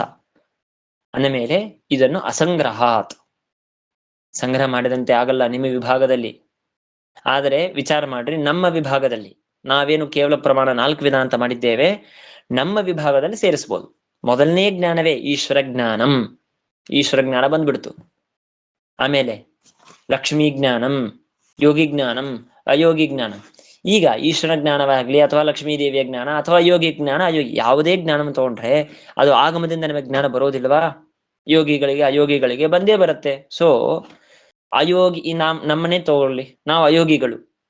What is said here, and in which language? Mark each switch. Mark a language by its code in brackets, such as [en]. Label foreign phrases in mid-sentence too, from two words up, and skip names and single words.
[kn] ಅಂದ ಮೇಲೆ ಇದನ್ನು ಅಸಂಗ್ರಹಾತ್, ಸಂಗ್ರಹ ಮಾಡಿದಂತೆ ಆಗಲ್ಲ ನಿಮ್ಮ ವಿಭಾಗದಲ್ಲಿ. ಆದರೆ ವಿಚಾರ ಮಾಡ್ರಿ, ನಮ್ಮ ವಿಭಾಗದಲ್ಲಿ ನಾವೇನು ಕೇವಲ ಪ್ರಮಾಣ 4 ವಿಧ ಅಂತ ಮಾಡಿದ್ದೇವೆ, ನಮ್ಮ ವಿಭಾಗದಲ್ಲಿ ಸೇರಿಸ್ಬೋದು. ಮೊದಲನೇ ಜ್ಞಾನವೇ ಈಶ್ವರ ಜ್ಞಾನಂ, ಈಶ್ವರ ಜ್ಞಾನ ಬಂದ್ಬಿಡ್ತು. ಆಮೇಲೆ ಲಕ್ಷ್ಮೀ ಜ್ಞಾನಂ, ಯೋಗಿ ಜ್ಞಾನಂ, ಅಯೋಗಿ ಜ್ಞಾನ. ಈಗ ಈಶ್ವರ ಜ್ಞಾನವಾಗ್ಲಿ ಅಥವಾ ಲಕ್ಷ್ಮೀ ದೇವಿಯ ಜ್ಞಾನ ಅಥವಾ ಯೋಗಿ ಜ್ಞಾನ, ಅಯೋಗಿ ಯಾವುದೇ ಜ್ಞಾನವನ್ನು ತಗೊಂಡ್ರೆ ಅದು ಆಗಮದಿಂದ ನಮಗೆ ಜ್ಞಾನ ಬರೋದಿಲ್ವಾ? ಯೋಗಿಗಳಿಗೆ ಅಯೋಗಿಗಳಿಗೆ ಬಂದೇ ಬರುತ್ತೆ. ಸೊ ಅಯೋಗಿ ನಮ್ಮನ್ನೇ ತಗೊಳ್ಳಿ, ನಾವು ಅಯೋಗಿಗಳು.